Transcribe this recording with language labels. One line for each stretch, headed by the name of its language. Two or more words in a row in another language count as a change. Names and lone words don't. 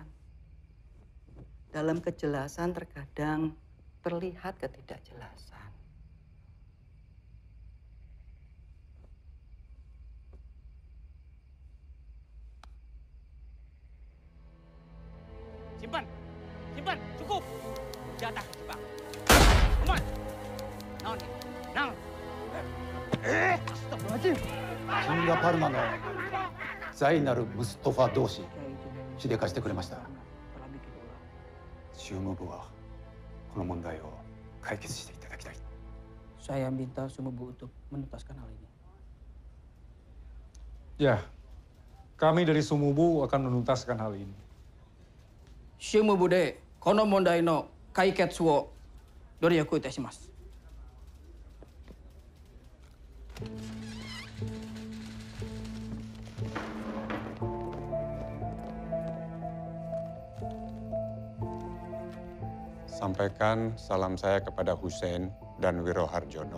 Indonesian: Dalam kejelasan terkadang terlihat ketidakjelasan. Simpan! Simpan! Cukup! Jatah ke Jepang.
English: Come on!
Sundanese: Naon nih? Naon?
Arabic: أستغفر الله العظيم!
Japanese: シンガパルマのザイナル・ムストファ同士しでかしてくれました。州務部はこの問題を解決していただきたい。
Indonesian: Saya minta Sumubu untuk menuntaskan hal ini. Ya, kami dari Sumubu akan menuntaskan hal ini.
Japanese: 州務部でこの問題の解決を努力いたします.
Indonesian: Sampaikan salam saya kepada Hussein dan Wiroharjono.